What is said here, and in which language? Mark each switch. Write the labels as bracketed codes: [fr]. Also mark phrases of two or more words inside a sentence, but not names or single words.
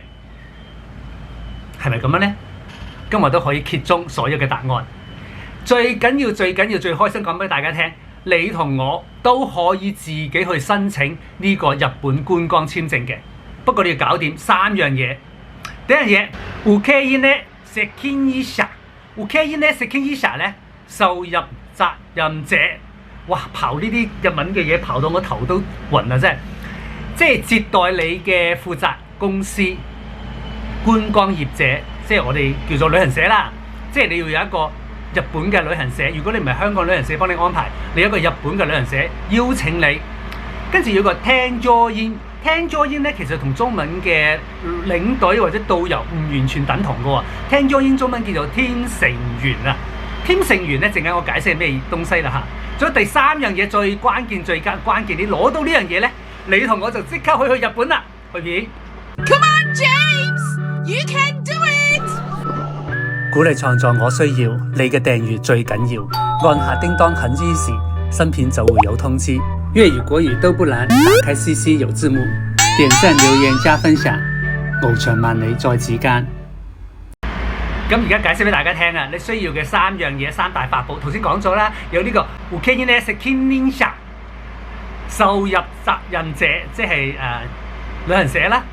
[yue] 係咪咁樣呢？今日都可以揭盅所有嘅答案。最緊要、最開心講俾大家聽，你同我都可以自己去申請呢個日本觀光簽證嘅。不過你要搞掂3樣嘢。第一樣嘢， [ja] 受け入れ責任者。受け入れ責任者 [yue] 咧，受入責任者。哇！刨呢啲日文嘅嘢，刨到我頭都暈啊！真係，即係接待你嘅負責公司。觀光業者，即係我哋叫做旅行社啦，即係你要有一個日本嘅旅行社。如果你唔係香港旅行社幫你安排，你有一個日本嘅旅行社邀請你，跟住有個添乗員。添乗員咧，其實同中文嘅領隊或者導遊唔完全等同嘅喎。添乗員中文叫做添乘員啊。添乘員咧，陣間我解釋係咩東西啦嚇。仲有第3樣嘢最關鍵，你攞到呢樣嘢咧，你同我就即刻去日本啦，去邊 [en] Come on, James!You can do it！ [yue] 鼓勵創作我需要，你嘅訂閱最緊要，按下叮當很支持，新片就會有通知。粵語國語都不難，打開 CC 有字幕，點讚留言加分享，翱翔萬里在指間。咁而家解釋俾大家聽啊，你需要嘅3樣嘢，3大法寶，頭先講咗啦，有呢個 [ja] 受け入れ責任者， [yue] 受入責任者，即係旅行社啦。